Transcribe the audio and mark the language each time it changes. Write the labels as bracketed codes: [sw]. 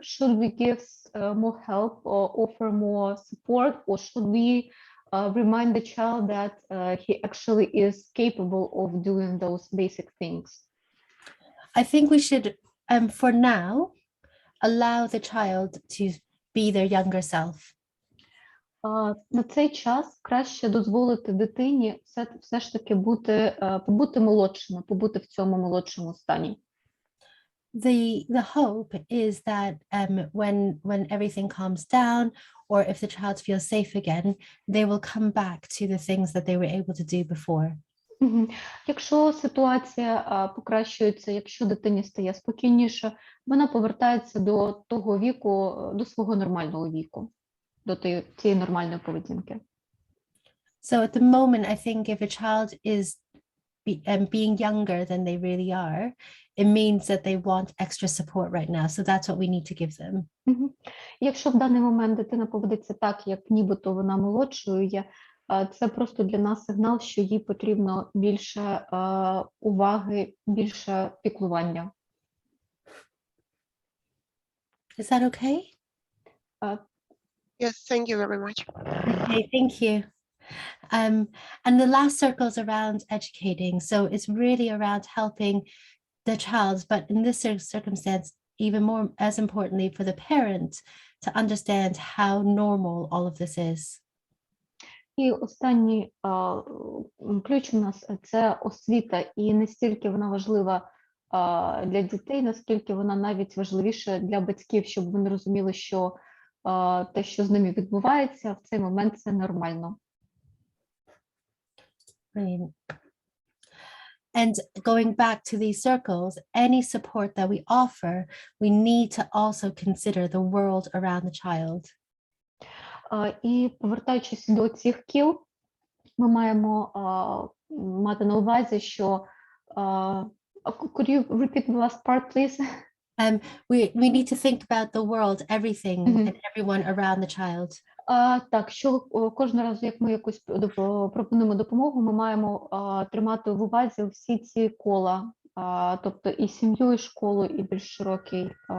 [en] Should we give more help or offer more support, or should we remind the child that he actually is capable of doing those basic things? I think we should, for now, allow the child to be their younger self. [uk] На цей час краще дозволити дитині все ж таки побути молодшими, побути в цьому молодшому стані. [en] The hope is that when everything calms down, or if the child feels safe again, they will come back to the things that they were able to do before. [uk] Якщо ситуація покращується, якщо дитині стає спокійніше, вона повертається до того віку, до свого нормального віку, до тієї нормальної поведінки. [en] So at the moment, I think if a child is being younger than they really are, it means that they want extra support right now. So that's what we need to give them. [uk] Якщо в даний момент дитина поведеться так, як нібито вона молодшою є, це просто для нас сигнал, що їй потрібно більше уваги, більше піклування. [en] Is that okay? Yes, thank you very much. Okay, thank you. And the last circle is around educating. So it's really around helping the child, but in this circumstance, even more as importantly for the parent to understand how normal all of this is. [uk] І останній ключ у нас – це освіта. І не стільки вона важлива для дітей, наскільки вона навіть важливіша для батьків, щоб вони розуміли, що те, що з ними відбувається, в цей момент це нормально. [en] Brilliant. And going back to these circles, any support that we offer, we need to also consider the world around the child. [uk] І повертаючись до цих кіл, ми маємо мати на увазі, що [en] could you repeat the last part, please? We need to think about the world, everything and everyone around the child. [uk] Так, що кожного разу, як ми якусь пропонуємо допомогу, ми маємо тримати в увазі всі ці кола, тобто і сім'ю, і школу, і більш широкий.